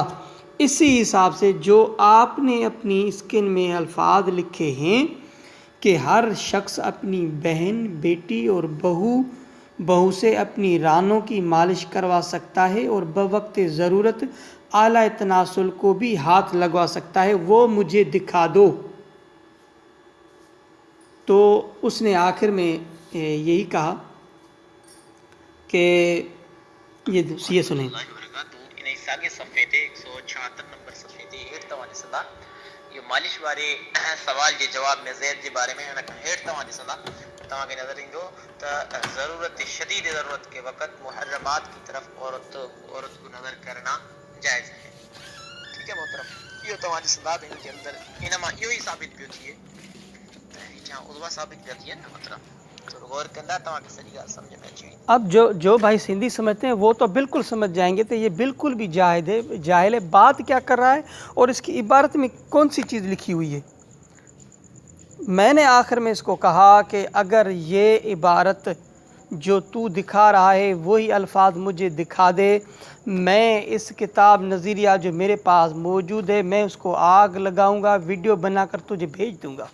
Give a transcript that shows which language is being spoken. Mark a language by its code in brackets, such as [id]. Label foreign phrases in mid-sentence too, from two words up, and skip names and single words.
[ur] اسی حساب سے جو آپ نے اپنی اسکن میں الفاظ لکھے ہیں کہ ہر شخص اپنی بہن، بیٹی اور بہو سے اپنی رانوں کی مالش کروا سکتا ہے اور بوقتِ ضرورت آلۂ تناسل کو بھی ہاتھ لگوا سکتا ہے، وہ مجھے دکھا دو. تو اس نے آخر میں یہی کہا کہ یہ سنے. [sd] साॻे सफ़े ते 176 नंबर सफ़े ते हेठि तव्हां ॾिसंदा इहो मालिश वारे सवाल जे जवाब में ज़ैद जे बारे में हुन खां हेठि तव्हां ॾिसंदा तव्हांखे नज़र ईंदो त [ur] ضرورت شدید ضرورت کے وقت محرمات کی طرف عورت کو نظر کرنا جائز ہے. ٹھیک ہے محترم, [sd] इहो तव्हां ॾिसंदा त हिन जे अंदरि इन मां इहो ई साबित पियो थिए त हेठियां उज़वा साबित पिया थियनि न मोहतरम। [ur] اب جو بھائی سندھی سمجھتے ہیں وہ تو بالکل سمجھ جائیں گے تو یہ بالکل بھی جاہل ہے. بات کیا کر رہا ہے اور اس کی عبارت میں کون سی چیز لکھی ہوئی ہے. میں نے آخر میں اس کو کہا کہ اگر یہ عبارت جو تو دکھا رہا ہے وہی الفاظ مجھے دکھا دے، میں اس کتاب نظریہ جو میرے پاس موجود ہے میں اس کو آگ لگاؤں گا، ویڈیو بنا کر تجھے بھیج دوں گا.